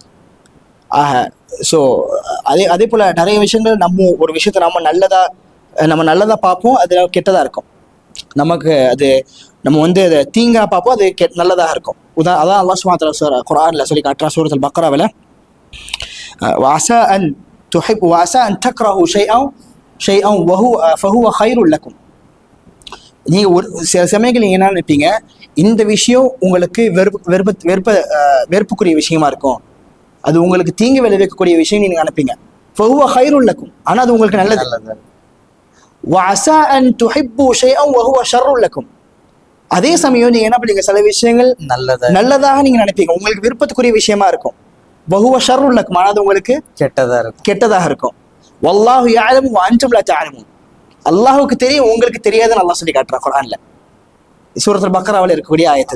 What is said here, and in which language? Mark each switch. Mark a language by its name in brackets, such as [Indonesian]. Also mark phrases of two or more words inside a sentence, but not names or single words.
[Tamil] ஸோ அதே போல் நிறைய விஷயங்கள் ஒரு விஷயத்தை நம்ம நல்லதாக பார்ப்போம், அது கெட்டதாக இருக்கும். நமக்கு அது நம்ம வந்து அதை தீங்கா பார்ப்போம், அது நல்லதாக இருக்கும். அதான் [Arabic] الله سبحانه وتعالى [Tamil] குர்ஆன்ல சொல்லி காட்டுறான் சூரத்துல் பக்ராவில், [Arabic] وعسى أن تكرهوا شيئا فهو خير لكم. [Tamil] நீங்கள் சில சமயங்கள் நீங்கள் என்ன நினைப்பீங்க, இந்த விஷயம் உங்களுக்கு வெறுப்புக்குரிய விஷயமா இருக்கும், அது உங்களுக்கு தீங்கு விளைவிக்கக்கூடிய விஷயம் நீங்கள் நினைப்பீங்க. [Arabic] فهو خير لكم, [Tamil] ஆனால் அது உங்களுக்கு நல்லது. [Arabic] وعسى أن تحبوا شيئا وهو شر لكم. [Tamil] அதே சமயம் நீங்கள் என்ன பண்ணுவீங்க, சில விஷயங்கள் நல்லதாக நீங்கள் நினைப்பீங்க, உங்களுக்கு விருப்பத்துக்குரிய விஷயமா இருக்கும். [Arabic] وهو شر لكم, [Tamil] ஆனால் அது உங்களுக்கு கெட்டதாக இருக்கும். [Arabic] والله يعلم وأنتم لا تعلمون. [Tamil] அல்லாஹ்வுக்கு தெரியும், உங்களுக்கு தெரியாதுன்னு அல்லாஹ் சொல்லி காட்டுறான் குர்ஆன்ல. சூரத்துல் பக்ராவில் இருக்கக்கூடிய ஆயத்து.